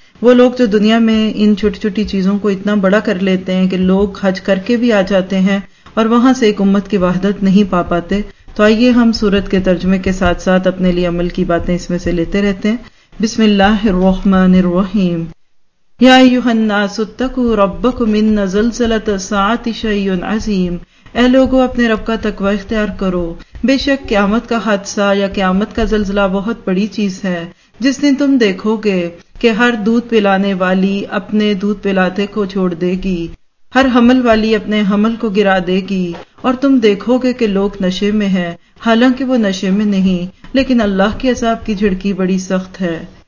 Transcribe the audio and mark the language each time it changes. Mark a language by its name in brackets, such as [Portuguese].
[Urdu] وہ لوگ جو دنیا میں ان چھوٹی چھوٹی چیزوں کو اتنا بڑا کر لیتے ہیں کہ لوگ حج کر کے بھی آ جاتے ہیں اور وہاں سے ایک امت کی وحدت نہیں پا پاتے. تو آئیے ہم سورت کے ترجمے کے ساتھ ساتھ اپنے لیے عمل کی باتیں اس میں سے لیتے رہتے ہیں. [Arabic] بسم اللہ الرحمن الرحیم. يا أيها الناس اتقوا ربكم إن زلزلة الساعة شيء عظيم. [Urdu] اے لوگو اپنے رب کا تقوی اختیار کرو، بے شک قیامت کا حادثہ یا قیامت کا زلزلہ بہت بڑی چیز ہے، جس دن تم دیکھو گے کہ ہر دودھ پلانے والی اپنے دودھ پلاتے کو چھوڑ دے گی، ہر حمل والی اپنے حمل کو گرا دے گی، اور تم دیکھو گے کہ لوگ نشے میں ہیں حالانکہ وہ نشے میں نہیں، لیکن اللہ کے عذاب کی جھڑکی بڑی سخت ہے.